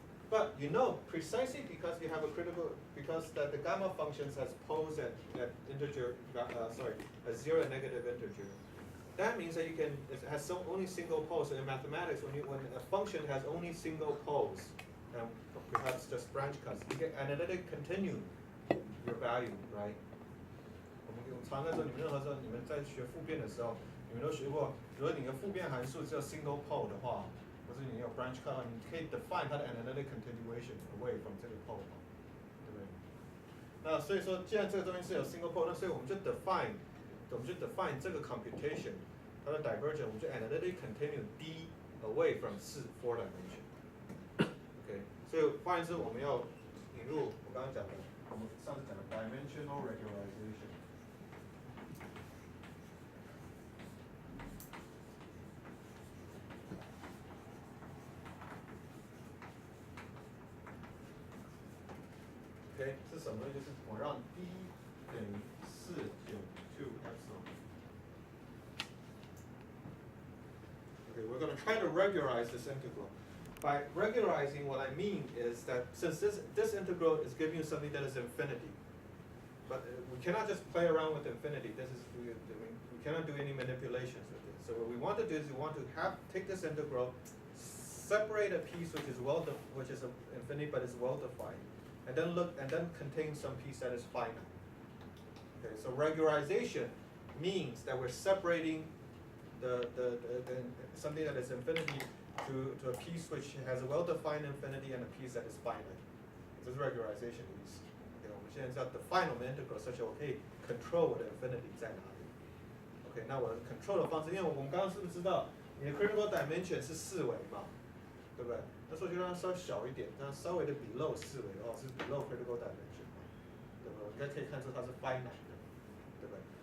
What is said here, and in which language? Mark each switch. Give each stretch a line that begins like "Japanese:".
English: But you know, precisely because you have a critical, because that the gamma functions has poles at integer, a 0 and negative integer. That means that it has only single poles. So in mathematics, when a function has only single poles, and perhaps just branch cuts, you get analytic continue your value, right?
Chinese: 我们常在说，你们任何时候你们在学复变的时候，你们都学过，如果你的复变函数只有 single pole 的话，或者你有 branch cut， 你可以 define 它的
English: analytic continuation away from
Chinese: 这个 pole 嘛，对不对？那所以说，既然这个东西是有 single pole， 那所以我们就 define 这个 computation， 它的 divergence， 我们就
English: analytic continue d away from 4 dimension。
Chinese: OK， 所以换言之，我们要引入我刚刚讲的，我们上次讲的 dimensional regularization。 OK， 是什么呢？就是我让 d 等于4减 2 epsilon。
English: Okay, we're going to try to regularize this integral. By regularizing, what I mean is that since this integral is giving you something that is infinity, but we cannot just play around with infinity. We cannot do any manipulations with it. So what we want to do is we want to take this integral, separate a piece which is infinity but is well defined, and then contain some piece that is finite. Okay, so regularization means that we're separating the something that is infinity to a piece which has a well-defined infinity and a piece that is finite.
Chinese: 这是 regularization 的意思。Okay， 我们现在是要 define 我们 integral，
English: such that
Chinese: 我可以 control 我的 infinity 在哪里。 OK， 那我 control 的方式，因为我们刚刚是不是知道你的 critical dimension 是4维嘛，对不对？那时候就让它稍微小一点，这样稍微的 below 4维哦，是 below critical dimension 嘛，对不对？我应该可以看出它是 finite 的，对不对？